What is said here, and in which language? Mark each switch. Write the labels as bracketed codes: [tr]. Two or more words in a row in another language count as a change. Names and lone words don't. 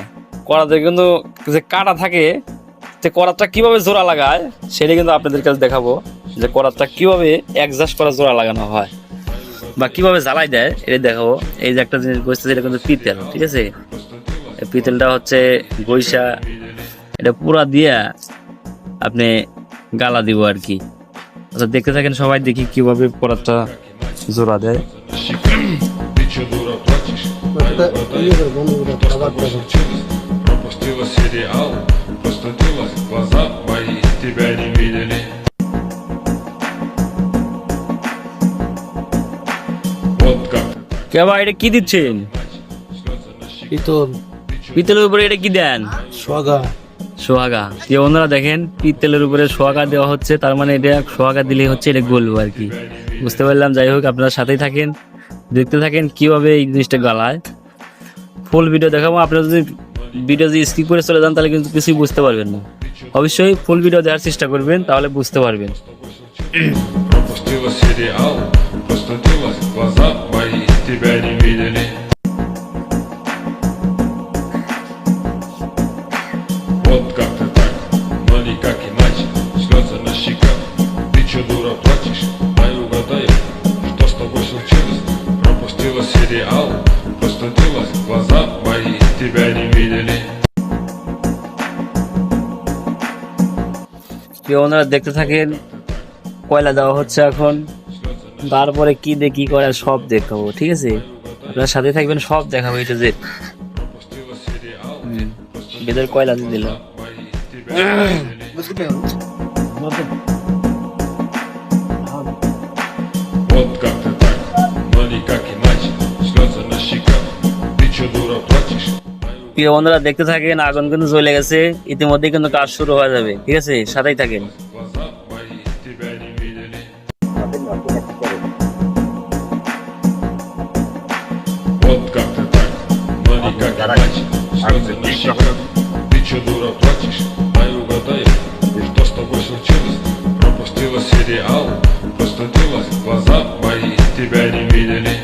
[bn] করাতে কিন্তু যে কাটা থাকে, যে করাতটা কিভাবে জোড়া লাগায় সেটা কিন্তু আপনাদের কাছে দেখাবো, যে করাতটা কিভাবে অ্যাডজাস্ট করা জোড়া লাগানো হয় বা কিভাবে জ্বালাই দেয় এটা দেখাবো। এই যে একটা জিনিস বসতেছে, এটা কিন্তু পিতল, ঠিক আছে? এই পিতলটা হচ্ছে গৈসা, এটা পুরা দিয়া আপনি গালা দিব আর কি। আচ্ছা, দেখতে থাকেন সবাই, দেখি কিভাবে করাতটা জোড়া দেয়। [ru] Пропустила сериал, простудилась, глаза мои тебя не видели. Вот как [bn] কে ভাই, এটা কি দিচ্ছেন? পিতল, পিতলের উপরে এটা কি দেন? সোয়াগা। সোহাগা। প্রিয় বন্ধুরা দেখেন, পিতলের উপরে সোহাগা দেওয়া হচ্ছে, তার মানে এটা সোহাগা দিলে হচ্ছে এটা গলবো আর কি। বুঝতে পারলাম। যাই হোক, আপনারা সাথেই থাকেন, দেখতে থাকেন কিভাবে এই জিনিসটা গালায়। ফুল ভিডিও দেখাবো। আপনারা যদি ভিডিও যদি স্কিপ করে চলে যান তাহলে কিন্তু কিছুই বুঝতে পারবেন না। অবশ্যই ফুল ভিডিও দেওয়ার চেষ্টা করবেন, তাহলে বুঝতে পারবেন। [ru] пропустила сериал, простудилась, глаза мои тебя не видели. Вот как ты так, но никак иначе, слезы на щеках. Ты чё, дура, плачешь? Дай угадаю, что с тобой случилось? Пропустила сериал, простудилась, глаза мои тебя не видели. [bn] প্রিয় বন্ধুরা দেখতে থাকেন, কয়লা দেওয়া হচ্ছে এখন, তারপরে কি দিয়ে কি করে সব দেখাবো, ঠিক আছে? আপনার সাথে থাকবেন, সব দেখাবো। এটা যে [ru] Пропустила сериал, [bn] বেদের কয়লা দিয়ে দিল। [ru] мои тебя не видели. Вот как ты так, но никак иначе, слезы на щеках. Ты чё, дура, плачешь? [bn] প্রিয় বন্ধুরা দেখতে থাকেন, আগুন কিন্তু জ্বলে গেছে, ইতিমধ্যে কিন্তু কাজ শুরু হয়ে যাবে, ঠিক আছে? সাথেই থাকেন। [ru] Глаза мои тебя не видели. Вот как ты так, но никак иначе, слезы на щеках. Ты чё, дура, плачешь? Дай угадаю, что с тобой случилось? Пропустила сериал, простудилась, глаза мои тебя не видели.